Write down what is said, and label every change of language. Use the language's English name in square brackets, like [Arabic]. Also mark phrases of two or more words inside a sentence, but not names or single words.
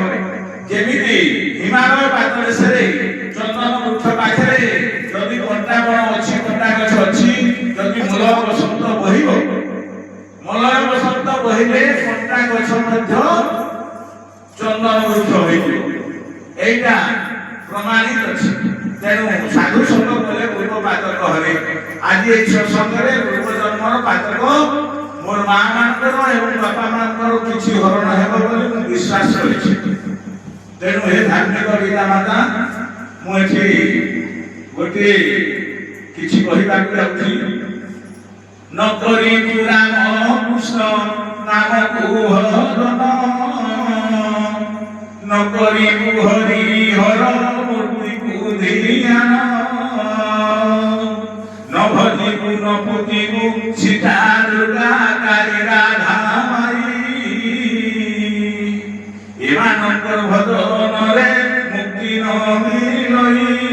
[Odia] ଯେମିତି ହିମାଳୟ ପାଦଦେଶରେ ଚନ୍ଦନ ବୃକ୍ଷ ପାଖରେ ଯଦି କଣ୍ଟା ବଣ ଅଛି, କଣ୍ଟା ଗଛ ଅଛି, ଯଦି ମୂଳ ବସନ୍ତ ବହିବ, ମଳୟ ବସନ୍ତ ବହିଲେ କଣ୍ଟା ଗଛ ମଧ୍ୟ ଚନ୍ଦନ ବୃକ୍ଷ ହୋଇଯିବ। ଏଇଟା ପ୍ରମାଣିତ ଆଛେ। ତେଣୁ ସାଧୁ ସଙ୍ଗ କଲେ ପୂର୍ବ ପାତକ ହରେ। ଆଜି ଏଇ ସତ୍ସଙ୍ଗରେ ପୂର୍ବ ଜନ୍ମର ପାତକ ମୋର ମା ମାନକର ଏବଂ ବାପା ମାନକର କିଛି ହରଣ ହେବ ବୋଲି ମୁଁ ବିଶ୍ୱାସ କରିଛି। ତେଣୁ ହେ ଧାର୍ମିକ ପିତା ମାତା, ମୁଁ ଏଠି ଗୋଟିଏ କିଛି କହିବାକୁ ଯାଉଛି। ନ କରି ରାମ କୃଷ୍ଣ ନାମକୁ ହରଣ ନ କରିବୁ ହରି ହର ମୂର୍ତ୍ତିକୁ ଧ୍ୟାନ ନ ଭଜିବୁ ନ ପୂଜିବୁ ସୀତା ଦୁର୍ଗା କାଳୀ ରାଧା ମାଇ ଏମାନଙ୍କର ଭଜନରେ ମୁକ୍ତି ନ ମିଳଇ